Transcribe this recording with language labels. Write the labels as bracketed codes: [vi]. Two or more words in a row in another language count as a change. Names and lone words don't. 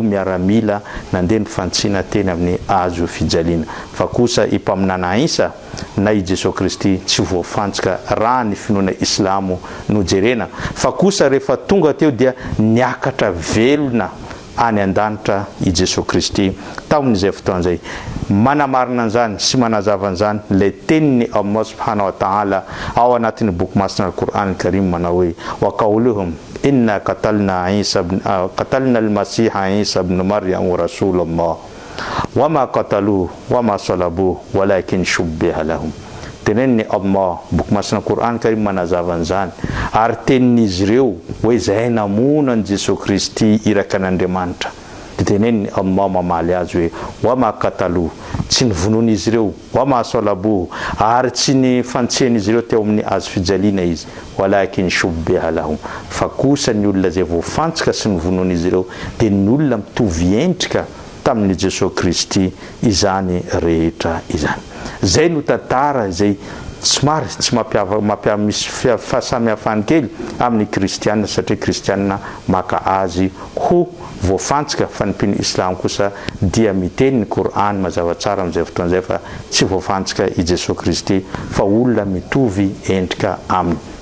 [mg] miaramila nandeha ny fantsina teny amin'ny azo fijaliana fa kosa impaminana Isa na i Jesosy Kristy tsy voafantsika raha ny finoana islamo no jerena fa kosa rehefa tonga teo dia niakatra velona any an-danitra i Jesosy Kristy tamin'izay fotoan'izay manamarina an'izany sy manazava an'izany ilay teniny [ar] الله سبحانه وتعالى [mg] ao anatin'ny boky masina al-Qur'an al-Karim manao hoe [ar] وقولهم إنا قتلنا المسيح عيسى ابن مريم ورسول الله وما قتلوه وما صلبوه ولكن شبه لهم. [mg] Tenen'ny Allah boky masina Qur'an Karim manazava an'izany ary tenin'izy ireo hoe zay namona an Jesosy Kristy iraka an'Andriamanitra. Tenen'ny Allah mamaly azy hoe [ar] وما قتلوه [mg] tsy nivonon'izy ireo [ar] وما صلبوه [mg] ary tsy ny fantsian'izy ireo teo amin'ny azo fijaliana izy [ar] ولكن شبه لهم [mg] fa kosa ny olona zay voafantsika sy nivonon'izy ireo dia ny olona mitovy endrika tamin'ny Jesosy Kristy izany rehetra izany. Zay no tantara zay somary tsy misy fahasamihafany kely amin'ny kristianina satria kristianina maka azy ho voafantsika fa ny mpino islam kosa dia miteny ny Qur'an mazava tsara amin'izay fotoan'izay fa tsy voafantsika i Jesosy Kristy fa olona mitovy endrika aminy.